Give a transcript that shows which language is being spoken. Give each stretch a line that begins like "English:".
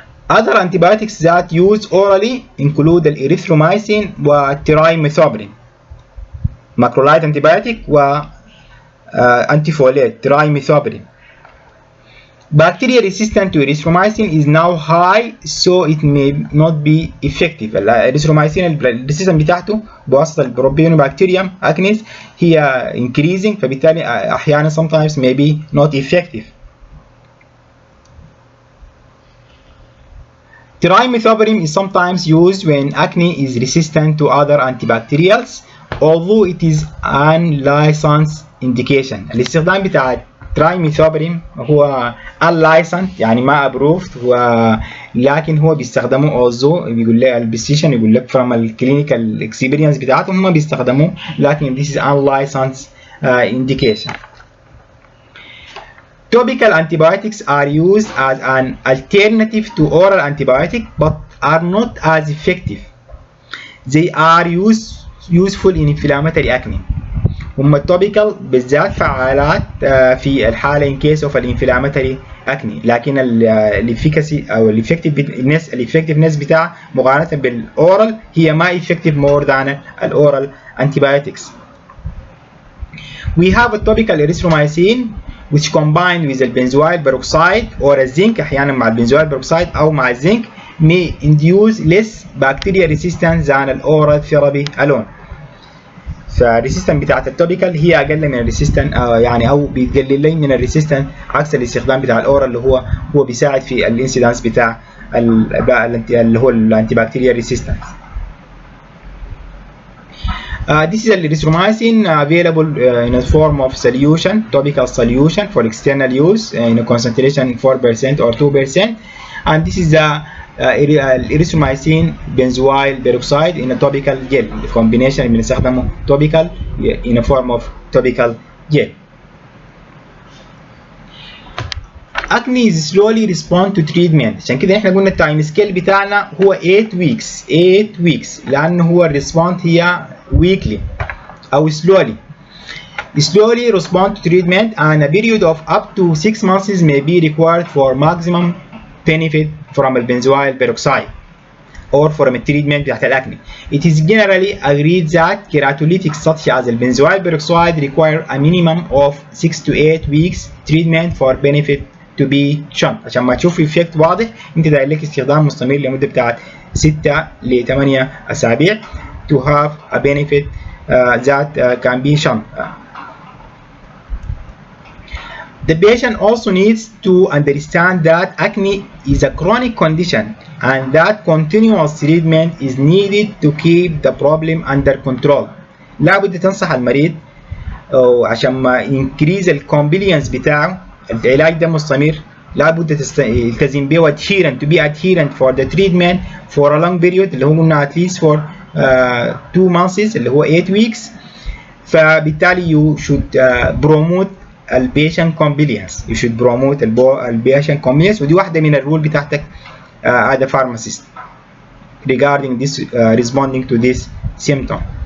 English: Other antibiotics that used orally include
Arabic: الإريثروميسين والترايميثوبرين
English: macrolide antibiotic و antifolate trimethoprim. Bacteria resistant to erythromycin is now high so it may not be effective.
Arabic: الإريثروميسين الريسيستنس بتاعته بواسطة البروبيونوبكتيريوم acnes هي increasing فبالتالي أحيانا
English: sometimes may be not effective. Trimethoprim is sometimes used when acne is resistant to other antibacterials although it is unlicensed indication.
Arabic: الاستخدام بتاع ترايميثوبرين هو unlicensed يعني ما approved لكن هو بيستخدموه although بيقول لك البيستيشن يقول لك from الكلينيكال اكسبيرينس بتاعتهم هم بيستخدموه لكن
English: this is unlicensed indication. Topical antibiotics are used as an alternative to oral antibiotic but are not as effective. They are useful in inflammatory acne.
Arabic: هم التوبيكال بالذات فعالات في الحالة
English: in case of
Arabic: الانفلاماتوري acne لكن الافيكاسي او الافكتيفنس بتاع مقارنة بالاورال هي ما effective more than الاورال antibiotics.
English: We have a topical erythromycin which combined with the benzoyl peroxide or a zinc
Arabic: احيانا مع البنزويل peroxide او مع الزنك
English: may induce less bacteria resistance than الاورال therapy alone.
Arabic: فالريسيستنس بتاعت التوبيكال هي اقل من الريسيستنس يعني او بيقلل لي من الريسيستنس عكس الاستخدام بتاع الاورال اللي هو بيساعد في الانسيدنس بتاع اللي هو الانتي بكتيريال ريسيستنس.
English: This is erythromycin available in a form of solution, topical solution for external use in a concentration 4% or 2%. And this is the erythromycin benzoyl peroxide in a topical gel. The combination
Arabic: بنستخدمه
English: topical in a form of topical gel. Acne is slowly respond to treatment.
Arabic: عشان كده احنا قلنا التايم سكيل بتاعنا هو
English: 8 weeks 8 weeks لأنه هو الريسبوند هي weekly أو slowly respond to treatment, and a period of up to 6 months may be required for maximum benefit from the benzoyl peroxide or from a treatment بتاعت الأكني. It is generally agreed that keratolytics such as the benzoyl peroxide require a minimum of 6 to 8 weeks treatment for benefit to be shown.
Arabic: عشان ما تشوف effect واضح انت داير لك استخدام مستمر لمدة بتاعت 6 ل 8 أسابيع
English: to have a benefit that can be shown. The patient also needs to understand that acne is a chronic condition and that continuous treatment is needed to keep the problem under control.
Arabic: لابد تنصح المريض عشان ما increase الكومبلينس بتاعه، العلاج ده مستمر، لابد تلتزم به adherent
English: to be adherent for the treatment for a long period
Arabic: اللي هو قلنا
English: at least for 2 months
Arabic: اللي هو 8 weeks.
English: فبالتالي you should promote البيشنت compliance. you should promote البيشنت كومبلينس،
Arabic: ودي واحدة من الرول بتاعتك
English: as a pharmacist regarding this responding to this symptom.